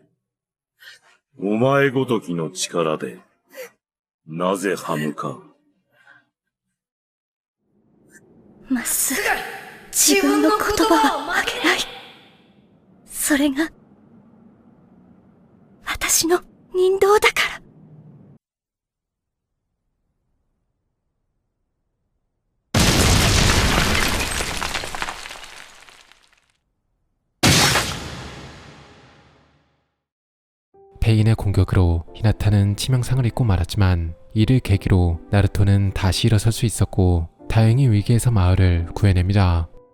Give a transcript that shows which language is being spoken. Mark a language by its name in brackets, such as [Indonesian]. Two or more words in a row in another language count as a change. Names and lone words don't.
[Japanese] お前ごときの力で、なぜ歯向かう。まっすぐ自分の言葉は曲げない。それが私の人道だから。 [Korean] 페인의 공격으로 히나타는 치명상을 입고 말았지만 이를 계기로 나루토는 다시 일어설 수 있었고 다행히 위기에서 마을을 구해냅니다.